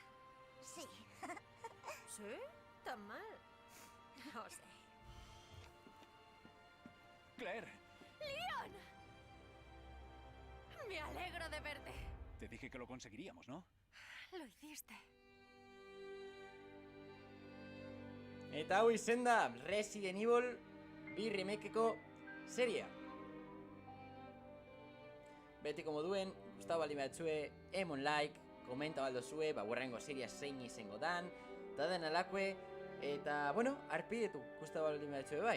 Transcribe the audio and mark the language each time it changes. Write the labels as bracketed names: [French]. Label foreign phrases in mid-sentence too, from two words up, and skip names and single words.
[Spanish] Sí. ¿Sí? ¿Tan mal? No sé. Claire, ¡Leon! Me alegro de verte. te dije que lo conseguiríamos, ¿no? Lo hiciste. [Basque] eta hau izen da Resident Evil bi remakeko seria. Betiko moduen, gustatu baldin batzue, emon like, komenta baldo zue, hurrengo seria zein izango dan, eta den alakue, eta, bueno, arpidetu, gustatu baldin batzue bai.